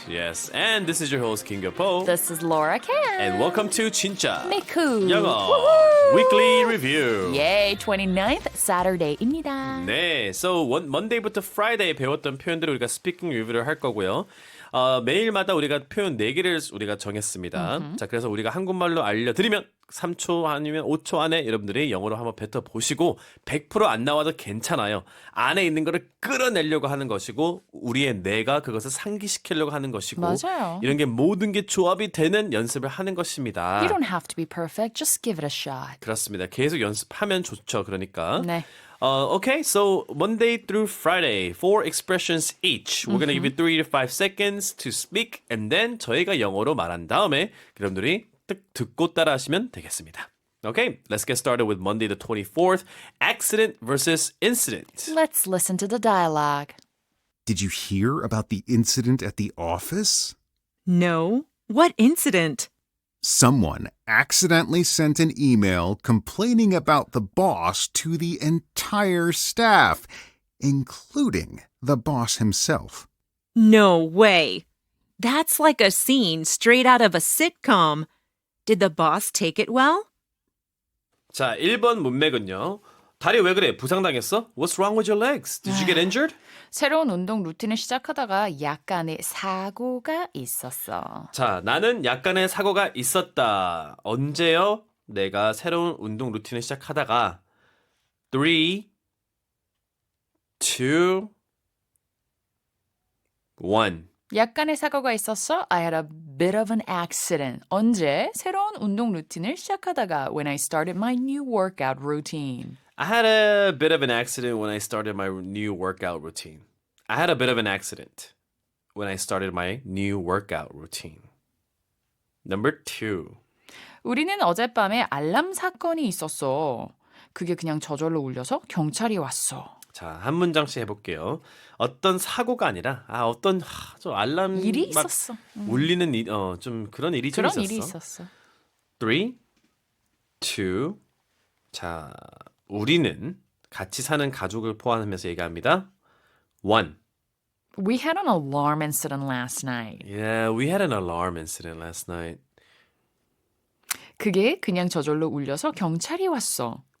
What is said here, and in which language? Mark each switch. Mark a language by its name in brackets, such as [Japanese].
[English] Yes, and this is your host, Kim Gyo-po. This is Laura Can. And welcome to [Korean] 진짜 미쿠. 영어 [English] Woohoo! Weekly Review. Yay, 29th Saturday입니다. [Korean] 네, [English] so [Korean] Monday부터 Friday 배웠던 표현들을 우리가 스피킹 리뷰를 할 거고요. 매일마다 우리가 표현 4개를 우리가 정했습니다. 자, 그래서 우리가 한국말로 알려드리면 3초 아니면 5초 안에 여러분들이 영어로 한번 뱉어보시고 100% 안 나와도 괜찮아요. 안에 있는 거를 끌어내려고 하는 것이고 우리의 뇌가 그것을 상기시키려고 하는 것이고 맞아요. 이런 게 모든 게 조합이 되는 연습을 하는 것입니다. [English] You don't have to be perfect. Just give it a shot. [Korean] 그렇습니다. 계속 연습하면 좋죠. 그러니까. 네. [English] Okay, so Monday through Friday, 4 expressions each. We're gonna give you 3 to 5 seconds to speak, and then [Korean] 저희가 영어로 말한 다음에 여러분들이 듣고 따라하시면 되겠습니다. [English] Okay, let's get started with Monday the 24th. Accident versus incident. Let's listen to the dialogue. Did you hear about the incident at the office? No. What incident? Someone accidentally sent an email complaining about the boss to the entire staff, including the boss himself. No way. That's like a scene straight out of a sitcom. Did the boss take it well? [Korean] 자, 1번 문맥은요. 다리 왜 그래? 부상당했어? [English] What's wrong with your legs? Did you get injured? [Korean] 새로운 운동 루틴을 시작하다가 약간의 사고가 있었어. 자, 나는 약간의 사고가 있었다. 언제요? 내가 새로운 운동 루틴을 시작하다가 3, 2, 1. 약간의 사고가 있었어. [English] I had a bit of an accident. [Korean] 언제? 새로운 운동 루틴을 시작하다가 [English] when I started my new workout routine. I had a bit of an accident when I started my new workout routine. I had a bit of an accident when I started my new workout routine. Number 2. [Korean] 우리는 어젯밤에 알람 사건이 있었어. 그게 그냥 저절로 울려서 경찰이 왔어. 자, 한 문장씩 해볼게요. 어떤 사고가 아니라 저 알람 일이 막 있었어. 울리는 일, 좀 그런 일이 좀 그런 있었어. 일이 있었어. 3, 2. 자, 우리는 같이 사는 가족을 포함하면서 얘기합니다. 1. [English] We had an alarm incident last night. Yeah, we had an alarm incident last night. [Korean] 그게 그냥 저절로 울려서 경찰이 왔어.